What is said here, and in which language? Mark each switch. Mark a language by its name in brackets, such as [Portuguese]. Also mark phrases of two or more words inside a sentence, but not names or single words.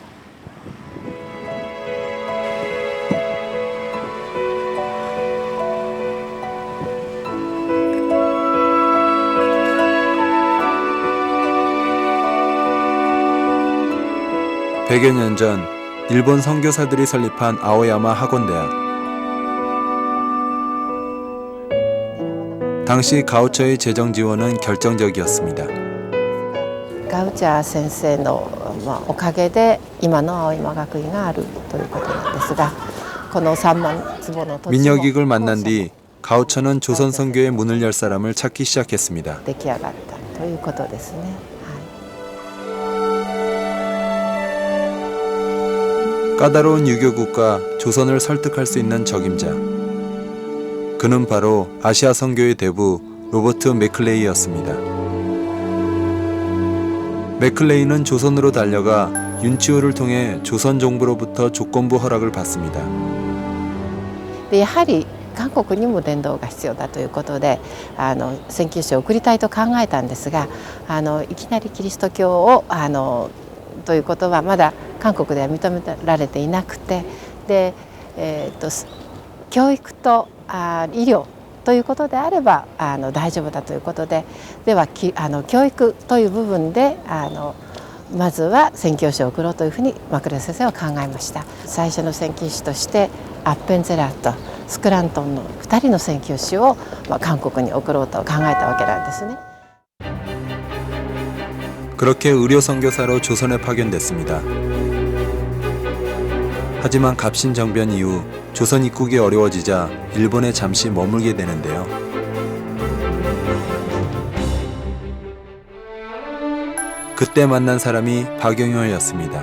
[Korean] (100여 년) 전 일본 선교사들이 설립한 아오야마 학원대학. 당시 가우처의 재정 지원은 결정적이었습니다. [Japanese] ガウチャー先生の、おかげで今の青山学院があるということなんですが、この3万坪の土地も [Korean] 민혁익을 만난 뒤 가우처는 조선 선교의 문을 열 사람을 찾기 시작했습니다. [Japanese] 出来上がったとということですね。 [Korean] 까다로운 유교국가 조선을 설득할 수 있는 적임자. 그는 바로 아시아 선교의 대부 로버트 맥클레이였습니다. 맥클레이는 조선으로 달려가 윤치호를 통해 조선 정부로부터 조건부 허락을 받습니다. [Japanese] でやはり韓国にも伝道が必要だということで宣教師を送りたいと考えたんですがいきなりキリスト教をということはまだ韓国では認められていなくてで、教育と医療ということであれば大丈夫だということででは教育という部分でまずは宣教師を送ろうというふうにマクレ先生は考えました。最初の宣教師としてアッペンゼラーとスクラントンの2人の宣教師を韓国に送ろうと考えたわけなんですね。 [Korean] 그렇게 의료 선교사로 조선에 파견됐습니다. 하지만 갑신정변 이후 조선 입국이 어려워지자 일본에 잠시 머물게 되는데요. 그때 만난 사람이 박영효였습니다.